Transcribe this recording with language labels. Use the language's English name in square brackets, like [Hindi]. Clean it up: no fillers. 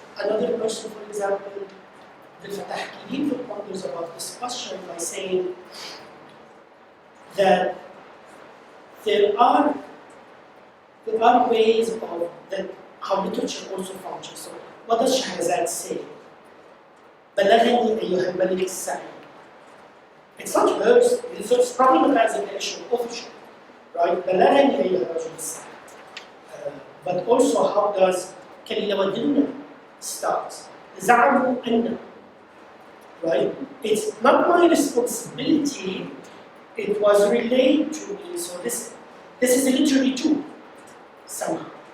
[English] Another person, for example, Bilal Orfali wonders about this question by saying that there are ways of that how literature also functions. So what does Shahrazad say? [Arabic] بلغني أيها الملك السعيد. [English] It's not hers, it's probably not as an actual authorship, right? [Arabic] بلغني أيها الرجل السعيد. [English] But also how does كلمة ودنا start? [Arabic] زعموا أن, [English] right? It's not my responsibility, it was relayed to me, so this is a literary tool, somehow.